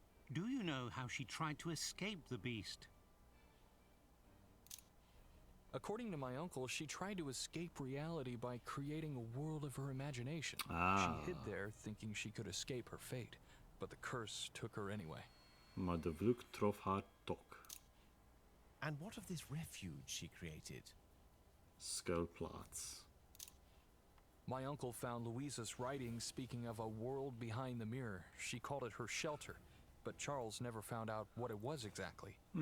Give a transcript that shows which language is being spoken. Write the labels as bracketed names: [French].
[English] Do you know how she tried to escape the beast? According to my uncle, she tried to escape reality by creating a world of her imagination. Ah. She hid there thinking she could escape her fate, but the curse took her anyway. [Dutch] Maar de vloek trof haar toch. [English] And what of this refuge she created? Skullplots. My uncle found Louisa's writings speaking of a world behind the mirror. She called it her shelter, but Charles never found out what it was exactly.